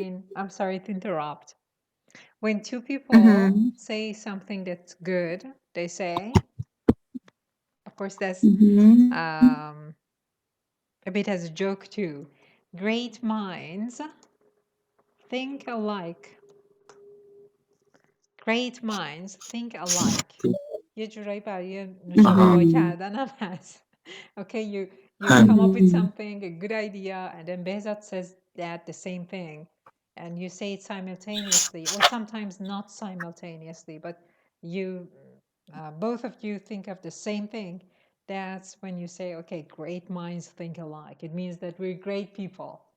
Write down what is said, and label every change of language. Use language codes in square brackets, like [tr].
[en] Shirin, I'm sorry to interrupt. When two people say something that's good, they say, of course, that's a bit as a joke too. Great minds think alike. Great minds think alike. [fa] یه جورایی برای نوشابه کردن هم هست. [en] Okay, you come up with something, a good idea, and then Behzat says that the same thing, and you say it simultaneously, or sometimes not simultaneously, but you both of you think of the same thing. That's when you say, okay, great minds think alike. It means that we're great people.